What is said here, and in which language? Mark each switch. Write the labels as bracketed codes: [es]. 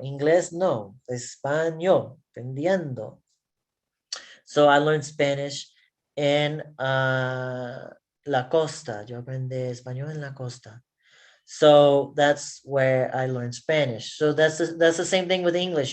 [es] Inglés no, español, aprendiendo. [en] So I learned Spanish in La Costa. [es] Yo aprendí español en La Costa. [en] So that's where I learned Spanish. So that's the same thing with English.